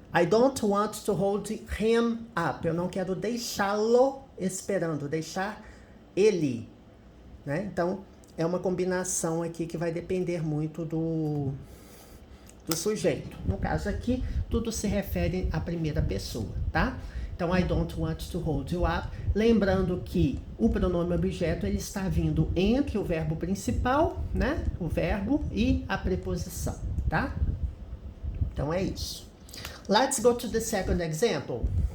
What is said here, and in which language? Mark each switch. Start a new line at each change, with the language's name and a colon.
English: I don't want to hold him up.
Portuguese: Eu não quero deixá-lo esperando, deixar ele, né? Então, é uma combinação aqui que vai depender muito do sujeito. No caso aqui, tudo se refere à primeira pessoa, tá? Então,
English: I don't want to hold you up.
Portuguese: Lembrando que o pronome objeto, ele está vindo entre o verbo principal, né? O verbo e a preposição, tá? Então, é isso.
English: Let's go to the second example.